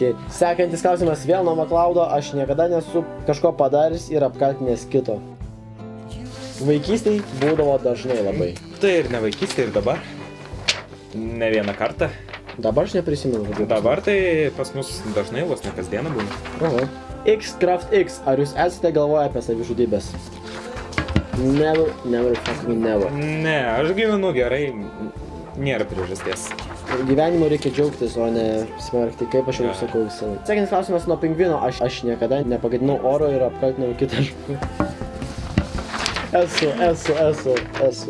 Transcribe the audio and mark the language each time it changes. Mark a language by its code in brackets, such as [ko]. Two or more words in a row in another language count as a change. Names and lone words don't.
[lt] Sekantis klausimas vėl nuo McLeodo, aš niekada nesu kažko padaręs ir apkaltinęs kito. Vaikystėj būdavo dažnai labai. Tai ir ne vaikystėj, ir dabar. Ne vieną kartą. Dabar aš neprisimenu. Dabar tai pas mus dažnai vos ne kasdieną būna. Aha. Xcraft X, ar jūs esate galvoję apie savižudybės? [en] Never fucking never. [lt] Ne, aš gyvenu gerai, nėra priežasties. Gyvenimu reikia džiaugtis, o ne smerkti, kaip aš jau sakau visą laiką. Sekantis klausimas nuo pingvino, aš niekada nepagadinau oro ir apkaltinau kitą žmogų. Esu.